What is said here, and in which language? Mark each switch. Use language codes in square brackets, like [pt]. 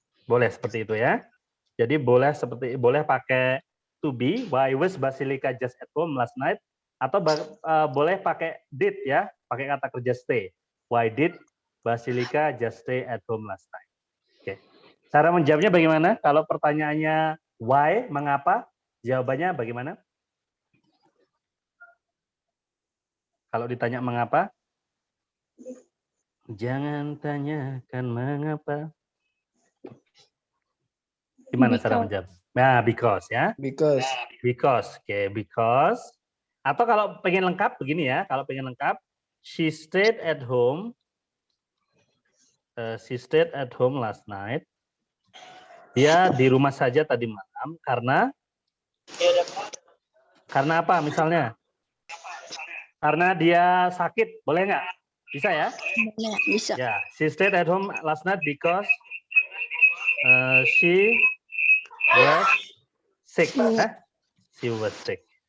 [id] Boleh seperti itu ya. Jadi boleh pakai to be, [en] why was Basilika just at home last night, [id] atau boleh pakai did ya, pakai kata kerja stay. [en] Why did Basilika just stay at home last night? [id] Oke. Cara menjawabnya bagaimana? Kalau pertanyaannya why, mengapa? Jawabannya bagaimana? Kalau ditanya mengapa? Jangan tanyakan mengapa. Gimana cara menjawab? Nah, because ya. [en] Because. Because. [id] Oke, [en] because. [id] Atau kalau pengen lengkap begini ya, kalau pengen lengkap, [en] she stayed at home. She stayed at home last night. [id] Dia di rumah saja tadi malam karena apa misalnya? Karena dia sakit, boleh nggak? Bisa ya? Bisa. Ya, [en] she stayed at home last night because she was sick. She was sick.